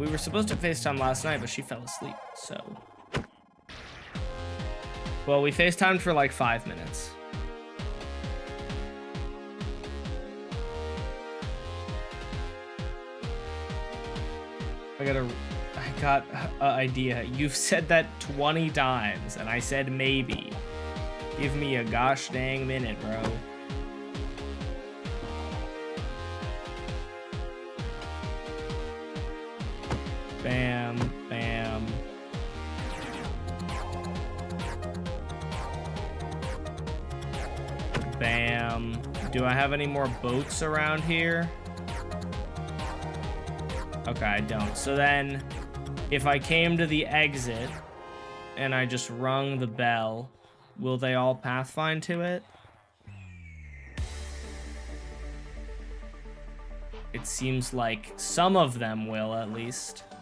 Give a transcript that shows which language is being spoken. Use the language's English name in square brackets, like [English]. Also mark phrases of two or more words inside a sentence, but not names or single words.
[English] We were supposed to FaceTime last night, but she fell asleep, so. Well, we FaceTimed for like 5 minutes. I got an idea. You've said that 20 times, and I said maybe. Give me a gosh dang minute, bro. Bam, bam. Bam. Do I have any more boats around here? Okay, I don't. So then, if I came to the exit and I just rung the bell, will they all pathfind to it? It seems like some of them will, at least.